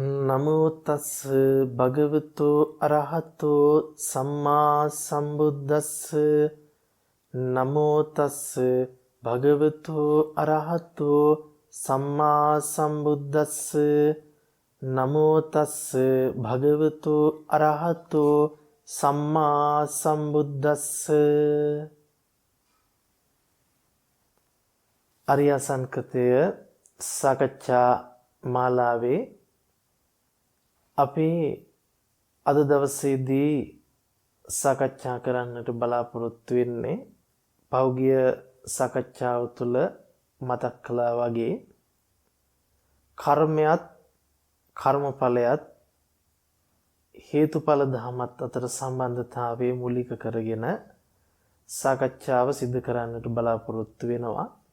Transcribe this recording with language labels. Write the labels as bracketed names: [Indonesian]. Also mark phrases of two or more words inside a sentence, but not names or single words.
[Pali] නමෝ තස් භගවතෝ අරහතෝ සම්මා සම්බුද්දස්ස නමෝ තස් භගවතෝ අරහතෝ සම්මා සම්බුද්දස්ස නමෝ තස් භගවතෝ අරහතෝ සම්මා සම්බුද්දස්ස. [Sinhala] අරිය සංකතය සාකච්ඡා මාලාවේ අපි අද දවසේදී සාකච්ඡා කරන්නට බලාපොරොත්තු වෙන්නේ පෞගිය සාකච්ඡාව තුළ මතක් කළා වගේ කර්මයක් කර්මඵලයක් හේතුඵල ධමත් අතර සම්බන්ධතාවය මූලික කරගෙන සාකච්ඡාව සිදු කරන්නට බලාපොරොත්තු වෙනවා.